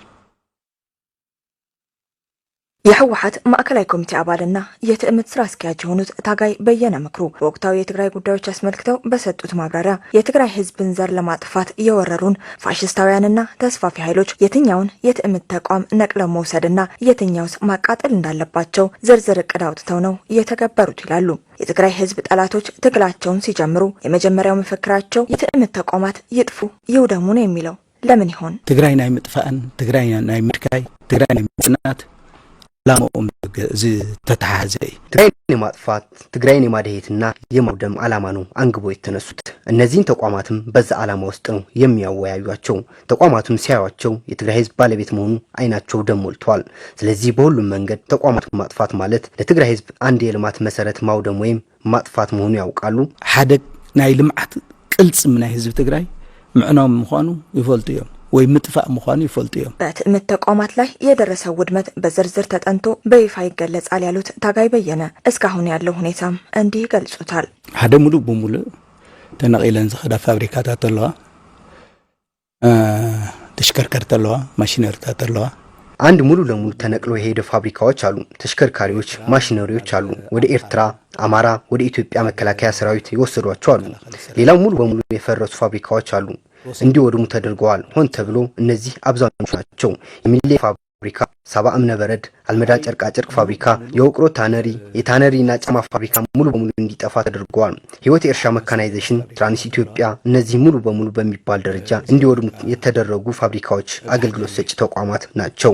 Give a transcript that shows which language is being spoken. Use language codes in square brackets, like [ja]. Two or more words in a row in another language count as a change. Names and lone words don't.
[am] የህወሓት ማዕከላዊ ኮሚቴ አባልና የትዕምት ስራ አስኪያጅ የሆኑት ታጋይ በየነ ምክሩ በወቅታዊ የትግራይ ጉዳዮች አስመልክተው በሰጡት ማብራሪያ የትግራይ ህዝብን ዘር ለማጥፋት የወረሩን ፋሽስታውያንና ተስፋፊ ኃይሎች የትኛውን የትዕምት ተቋም ነቅለው መውሰድና የትኛውስ ማቃጠል እንዳለባቸው ዝርዝር እቅድ አውጥተው ነው የተገበሩት ይላሉ። የትግራይ ህዝብ ጠላቶች ትግላቸውን ሲጀምሩ የመጀመሪያው መፈክራቸው የትዕምት ተቋማት ይጥፉ ይውደሙ ነው የሚለው ለምን ይሆን? [ti] ትግራይ ናይ ምጥፋእን ትግራይ ናይ ምድካይ ትግራይ ናይ ምጽናት ላማኦም ተታሐዘ [am] ትግራይን የማጥፋት ትግራይን የማደሄትና የማውደም ዓላማ ነው አንግቦ የተነሱት። እነዚህን ተቋማትም በዛ ዓላማ ውስጥ ነው የሚያወያዩቸው። ተቋማቱን ሲያዩቸው የትግራይ ህዝብ ባለቤት መሆኑ አይናቸው ደም ሞልቷል። ስለዚህ በሁሉም መንገድ ተቋማቱን ማጥፋት ማለት ለትግራይ ህዝብ አንድ የልማት መሰረት ማውደም ወይም ማጥፋት መሆኑ ያውቃሉ። [ti] ሓደ ናይ ልምዓት ቅልጽም ናይ ህዝብ ትግራይ ምዕናው ምዃኑ ይፈልጡ እዮም ወይ ምጥፋእ ምዃኑ ይፈልጡ እዮም። [am] በትዕምት ተቋማት ላይ የደረሰው ውድመት በዝርዝር ተጠንቶ በይፋ ይገለጻል ያሉት ታጋይ በየነ እስካሁን ያለው ሁኔታም እንዲህ ገልጹታል። [ti] ሓደ ሙሉ በሙሉ ተነቂለን ዝኸዳ ፋብሪካታት ኣለዋ፣ ተሽከርከርቲ ኣለዋ፣ ማሽነሪታት ኣለዋ። [am] አንድ ሙሉ ለሙሉ ተነቅሎ የሄደ ፋብሪካዎች አሉ፣ ተሽከርካሪዎች፣ ማሽነሪዎች አሉ። ወደ ኤርትራ፣ አማራ፣ ወደ ኢትዮጵያ መከላከያ ሰራዊት ይወሰዷቸው አሉ። ሌላው ሙሉ በሙሉ የፈረሱ ፋብሪካዎች አሉ፣ እንዲወድሙ ተደርገዋል። ሆን ተብሎ እነዚህ አብዛኞቹ ናቸው። የሚሌ ፋብሪካ ሳባ እምነበረድ፣ አልመዳ ጨርቃ ጨርቅ ፋብሪካ፣ የወቅሮ ታነሪ፣ የታነሪና ጫማ ፋብሪካ ሙሉ በሙሉ እንዲጠፋ ተደርጓል። ህይወት የእርሻ መካናይዜሽን፣ ትራንስ ኢትዮጵያ እነዚህ ሙሉ በሙሉ በሚባል ደረጃ እንዲወድሙ የተደረጉ ፋብሪካዎች አገልግሎት ሰጪ ተቋማት ናቸው።